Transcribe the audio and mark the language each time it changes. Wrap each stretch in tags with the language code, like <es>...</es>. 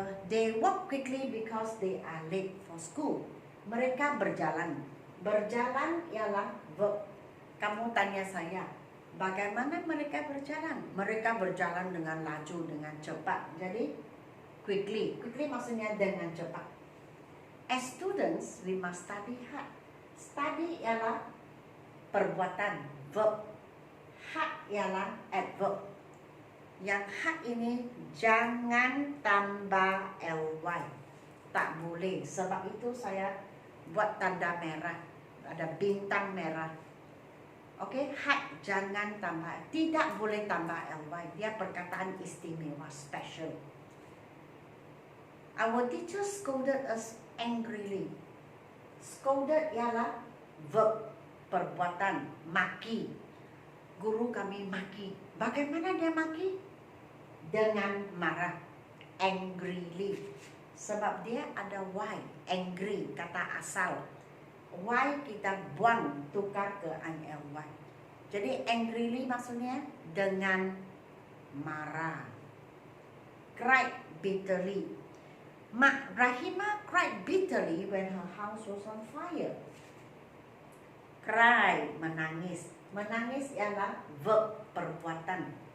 <en>They walk quickly because they are late for school.</en> <ms>Mereka berjalan. Berjalan ialah verb. Kamu tanya saya, bagaimana mereka berjalan? Mereka berjalan dengan laju, dengan cepat. Jadi quickly. Quickly maksudnya dengan cepat.</ms> <en>As students, we must study hard.</en> <ms>Study ialah perbuatan, verb. Hard ialah adverb. Yang hard ini jangan tambah ly. Tak boleh. Sebab itu saya buat tanda merah. Ada bintang merah. Oke, hard jangan tambah. Tidak boleh tambah ly. Dia perkataan istimewa, special.</ms> <en>Our teacher scolded us angrily.</en> <ms>Scolded ialah verb, perbuatan, maki. Guru kami maki. Bagaimana dia maki? Dengan marah. Angrily. Sebab dia ada y, angry, kata asal. Y kita buang, tukar ke ily. Jadi angrily maksudnya dengan marah.</ms> <en>Cried bitterly. Mak Rahima cried bitterly when her house was on fire.</en> <ms>Cry, menangis. Menangis ialah verb, perbuatan.</ms>